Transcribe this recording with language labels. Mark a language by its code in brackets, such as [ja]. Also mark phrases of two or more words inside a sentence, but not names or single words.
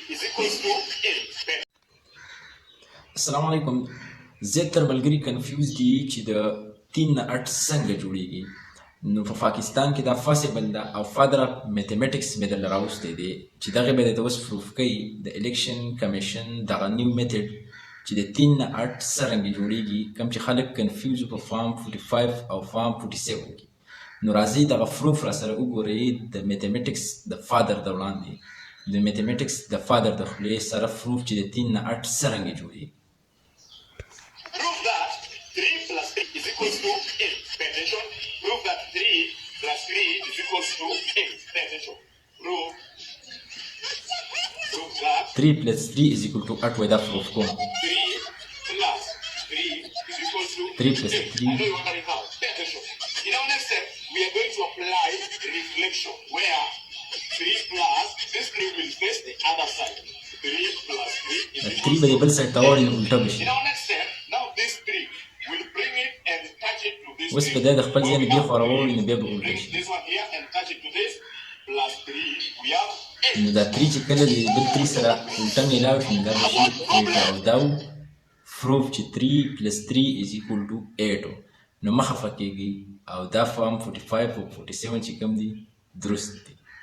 [en] equals to 8. [ar] السلام علیکم. [ps] زه تر ملګري کنفیوز دي چې د 3 نه 8 څنګه جوړیږي. نو په پاکستان کې دا فاسبل ده او [en] father of mathematics [ps] مې درله راوستی دی چې دغه به درته اوس پروف کوي د الیکشن کمیشن دغه [en] new method [ps] چې د 3 نه 8 څرنګه جوړیږي، کوم چې خلک کنفیوز په فارم 45 او فارم 47 کې. نو راځئ دغه پروف را سره وګورئ د میتھمیټکس د فادر د وړاندې د میتھمیټکس د فادر د خولې سره پروف چې د 3 نه 8 څرنګه جوړیږي. [en] Prove that 3 plus 3 is equals to 8. Pay attention. Prove that 3 plus 3 is equals to 8. Pay attention. Prove that 3 plus 3 is equal to 8 [ps] وای دا پروف کوم. [en] 3 plus 3 is equals to 3 plus 8. 3. I know you wondering how. Pay attention. In our next step, we are going to apply reflection where 3 plus this 3 will face the other side. 3 plus 3 is equals [ps] 3 به د بل سایډ ته واړوي نو الټه به شي. [en] In our next step, now this 3 will bring it and touch it to this. [ps] اوس په دا د خپل ځای نه بیا خوا راوړي نو بیا به الټه [en] Bring [ps] شي. [en] this one here and touch it to this. Plus 3, we have 8. [ps] نو دا 3 چې کله د بل 3 سره الټه میلاو شي نو دا به شي 8 او دا پروف چې [en] 3 plus 3 is equal to 8 [ps] نو مه خفه کېږئ او دا فارم 45 او 47 چې کوم دي درست دي.